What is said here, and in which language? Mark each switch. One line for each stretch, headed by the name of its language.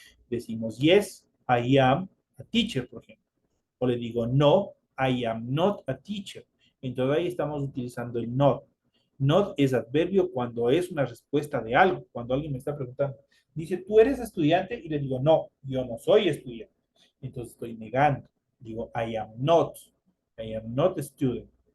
Spanish: Decimos,
English: yes, I am a teacher,
Spanish: por ejemplo. O le digo, no,
English: I am not a teacher.
Spanish: Entonces ahí estamos utilizando el not. Not es adverbio cuando es una respuesta de algo, cuando alguien me está preguntando. Dice, ¿tú eres estudiante? Y le digo, no, yo no soy estudiante. Entonces estoy negando. Digo,
English: I am not a student.